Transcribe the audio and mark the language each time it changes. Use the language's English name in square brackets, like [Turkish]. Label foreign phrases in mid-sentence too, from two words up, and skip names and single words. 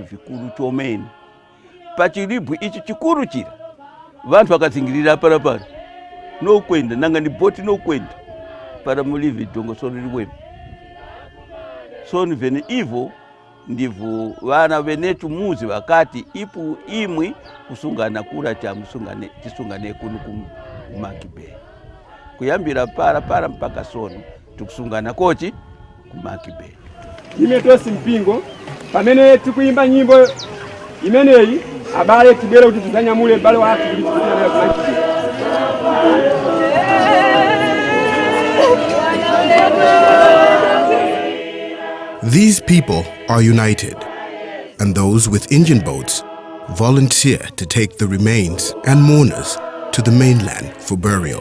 [Nyanja] vikulu chomene pachilibwe ichi chikulu chira vanthu akazingirira parapara nokwenda nanga ni boti nokwenda para mulive dongosolo liwemo soni vene ivo ndivu vana venetu muzi wakati ipu imwi kusungana kula cha tisungane kuno kumakibe kuyambira para mpaka sono tukusungana kochi kumakibe. Ime tosi mpingo pamene tikuyimba nyimbo imeneyi abale tibwere kuti tizanyamule bale wathu kuti tizanyamule kumakibe. [English] These people are united, and those with engine boats volunteer to take the remains and mourners to the mainland for burial.